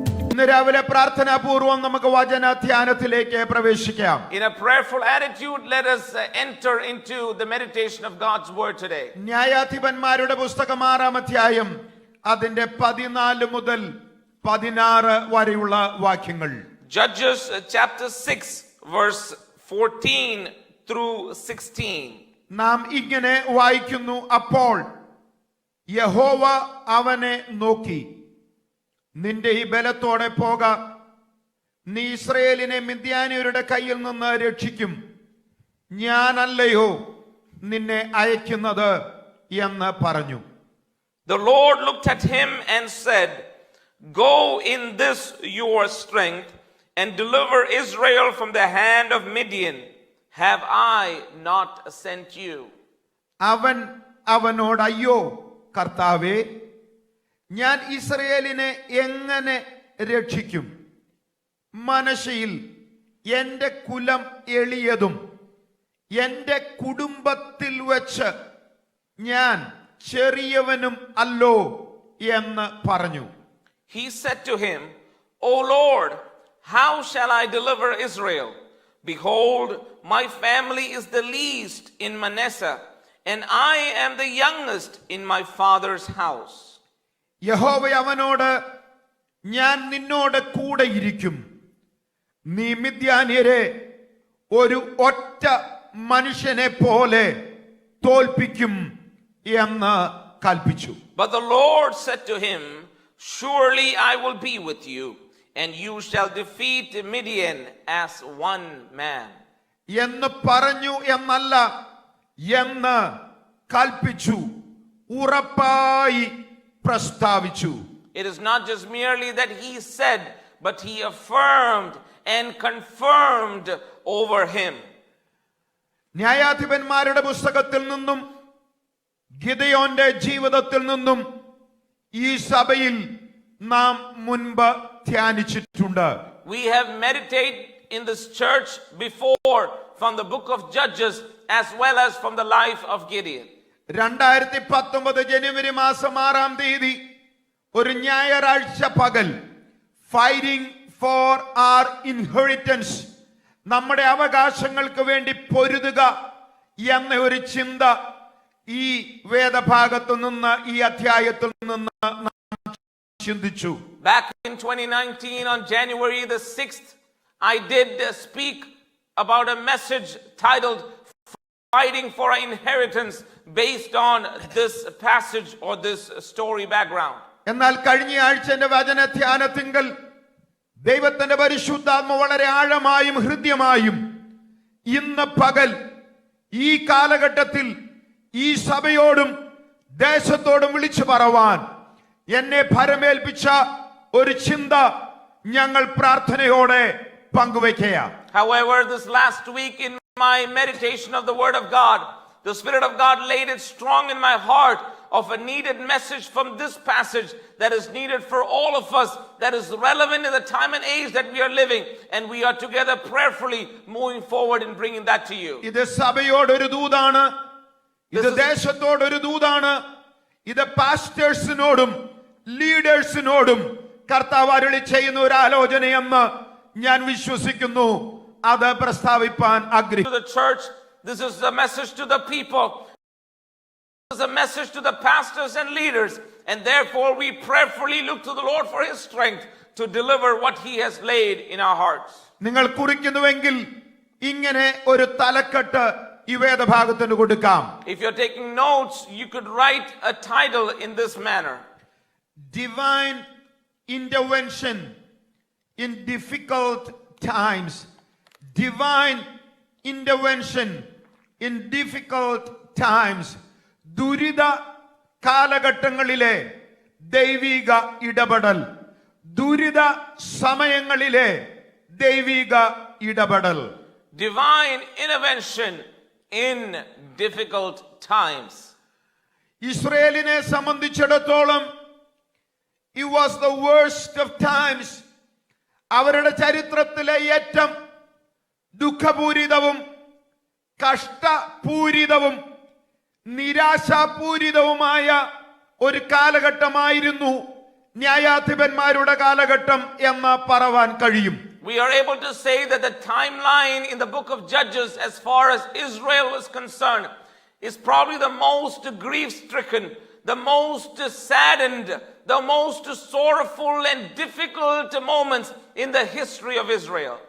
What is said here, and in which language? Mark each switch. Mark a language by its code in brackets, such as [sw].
[ml] ഇന്ന് രാവിലെ പ്രാർത്ഥനാപൂർവം നമുക്ക് വചനധ്യാനത്തിലേക്ക് പ്രവേശിക്കാം. [en] In a prayerful attitude, let us enter into the meditation of God's word today. [ml] ന്യായാധിപന്മാരുടെ പുസ്തകം 6-ാം അധ്യായം അതിന്റെ 14 മുതൽ 16 വരെയുള്ള വാക്യങ്ങൾ. [en] Judges chapter 6 verse 14 through 16. [ml] നാം ഇങ്ങനെ വായിക്കുന്നു. അപ്പോൾ യഹോവ അവനെ നോക്കി, നിന്റെ ഈ ബലത്തോടെ പോക, നീ ഇസ്രായേലിനെ മിദ്യാന്യരുടെ കയ്യിൽ നിന്ന് രക്ഷിക്കും, ഞാനല്ലയോ നിന്നെ അയക്കുന്നത് എന്ന് പറഞ്ഞു. [en] The Lord looked at him and said, Go in this your strength and deliver Israel from the hand of Midian. Have I not sent you? [ml] അവൻ അവനോട്, അയ്യോ കർത്താവേ, ഞാൻ ഇസ്രായേലിനെ എങ്ങനെ രക്ഷിക്കും? മനശ്ശയിൽ എന്റെ കുലം എളിയതും എന്റെ കുടുംബത്തിൽ വെച്ച് ഞാൻ ചെറിയവനും അല്ലോ എന്ന് പറഞ്ഞു. [en] He said to him, O Lord, how shall I deliver Israel? Behold, my family is the least in Manasseh, and I am the youngest in my father's house. [ml] യഹോവ അവനോട്, ഞാൻ നിന്നോട് കൂടെ ഇരിക്കും, നീ മിദ്യാന്യരെ ഒരു ഒറ്റ മനുഷ്യനെ പോലെ തോൽപ്പിക്കും എന്ന് കൽപ്പിച്ചു. [en] But the Lord said to him, Surely I will be with you, and you shall defeat Midian as one man. [ml] എന്ന് പറഞ്ഞു എന്നല്ല, എന്ന് കൽപ്പിച്ചു, ഉറപ്പായി പ്രസ്താവിച്ചു. [en] It is not just merely that he said, but he affirmed and confirmed over him. [ml] ന്യായാധിപന്മാരുടെ പുസ്തകത്തിൽ നിന്നും ഗിദെയോന്റെ ജീവിതത്തിൽ നിന്നും ഈ സഭയിൽ നാം മുൻപ് ധ്യാനിച്ചിട്ടുണ്ട്. [en] We have meditated in this church before from the book of Judges as well as from the life of Gideon. [ml] 2019 ജനുവരി മാസം 6-ാം തീയതി ഒരു ഞായറാഴ്ച പകൽ ഫൈറ്റിംഗ് ഫോർ ആർ ഇൻഹെറിറ്റൻസ്, നമ്മുടെ അവകാശങ്ങൾക്ക് വേണ്ടി പൊരുതുക എന്ന ഒരു ചിന്ത ഈ വേദഭാഗത്തു നിന്ന്, ഈ അധ്യായത്തിൽ നിന്ന് നാം ചിന്തിച്ചു. [en] Back in 2019 on January the 6th, I did speak about a message titled Fighting for an Inheritance based on this passage or this story background. [ml] എന്നാൽ കഴിഞ്ഞ ആഴ്ചന്റെ വചനധ്യാനത്തിങ്കൽ ദൈവത്തിന്റെ പരിശുദ്ധാത്മ വളരെ ആഴമായും ഹൃദ്യമായും ഇന്ന് പകൽ ഈ കാലഘട്ടത്തിൽ ഈ സഭയോടും ദേശത്തോടും വിളിച്ചു പറവാൻ എന്നെ ഭരമേൽപ്പിച്ച ഒരു ചിന്ത ഞങ്ങൾ പ്രാർത്ഥനയോടെ പങ്കുവയ്ക്കുക. [en] However, this last week in my meditation of the word of God, the Spirit of God laid it strong in my heart of a needed message from this passage that is needed for all of us, that is relevant in the time and age that we are living, and we are together prayerfully moving forward and bringing that to you. [ml] ഇത് സഭയോടൊരു ദൂതാണ്, ഇത് ദേശത്തോടൊരു ദൂതാണ്, ഇത് പാസ്റ്റേഴ്സിനോടും ലീഡേഴ്സിനോടും കർത്താവ് അരുളി ചെയ്യുന്ന ഒരു ആലോചനയെന്ന് ഞാൻ വിശ്വസിക്കുന്നു. അത് പ്രസ്താവിപ്പാൻ ആഗ്രഹിക്കുന്നു. [en] To the church, this is a message to the people. This is a message to the pastors and leaders, and therefore we prayerfully look to the Lord for his strength to deliver what he has laid in our hearts. [ml] നിങ്ങൾ കുറിക്കുന്നുവെങ്കിൽ ഇങ്ങനെ ഒരു തലക്കെട്ട് ഈ വേദഭാഗത്തിന് കൊടുക്കാം. [en] If you're taking notes, you could write a title in this manner: Divine Intervention in Difficult Times. Divine Intervention in Difficult Times. [ml] ദുരിത കാലഘട്ടങ്ങളിലെ ദൈവിക ഇടപെടൽ, ദുരിത സമയങ്ങളിലെ ദൈവിക ഇടപെടൽ. [en] Divine intervention in difficult times. [ml] ഇസ്രായേലിനെ സംബന്ധിച്ചിടത്തോളം [en] it was the worst of times. [ml] അവരുടെ ചരിത്രത്തിലെ ഏറ്റവും ദുഃഖപൂരിതവും കഷ്ടപൂരിതവും നിരാശാപൂരിതവുമായ ഒരു കാലഘട്ടമായിരുന്നു ന്യായാധിപന്മാരുടെ കാലഘട്ടം എന്ന് പറവാൻ കഴിയും. [en] We are able to say that the timeline in the book of Judges as far as Israel was concerned is probably the most grief-stricken, the most saddened, the most sorrowful and difficult moments in the history of Israel.